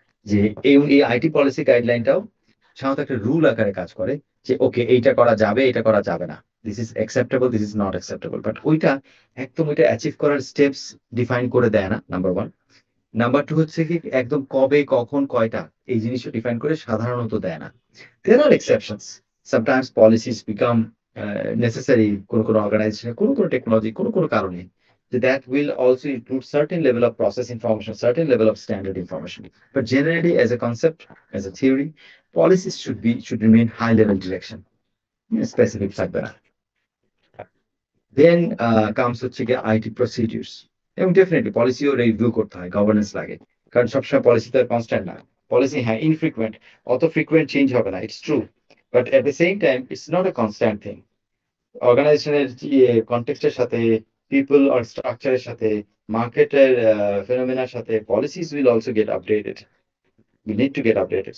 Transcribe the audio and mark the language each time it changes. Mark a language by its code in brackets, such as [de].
[bn] যে এই IT policy গাইডলাইনটাও সাধারণত একটা রুল আকারে কাজ করে, যে ওকে এইটা করা যাবে, এটা করা যাবে না, [en] This is acceptable, this is not acceptable. [bn] But ওইটা একদম ওইটা অ্যাচিভ করার স্টেপস ডিফাইন করে দেয় না, নাম্বার ওয়ান। নাম্বার টু হচ্ছে কি একদম কবে, কখন, কয়টা, এই জিনিসটা ডিফাইন করে সাধারণত দেয় না। [en] There are exceptions. Sometimes policies become necessary [bn] কোনো অর্গানাইজেশনে, কোনো টেকনোলজি, কোনো কারণে, [en] that will also include certain level of process information, certain level of standard information. But generally, as a concept, as a theory, policies should remain high level direction, [bn] specific থাকবে না। Then comes হচ্ছে গিয়ে IT procedures, এবং definitely পলিসিও review করতে হয়, governance লাগে, কারণ সবসময় পলিসি তো কনস্ট্যান্ট না। পলিসি হ্যাঁ ইনফ্রিকুয়েন্ট, অত ফ্রিকুয়েন্ট চেঞ্জ হবে না, it's true, [en] But at the same time it's not a constant thing. [bn] অর্গানাইজেশনের কনটেক্সটের সাথে, পিপল আর স্ট্রাকচারের সাথে, মার্কেটের ফেনোমেনার সাথে [en] Policies will also get updated, we need to get updated.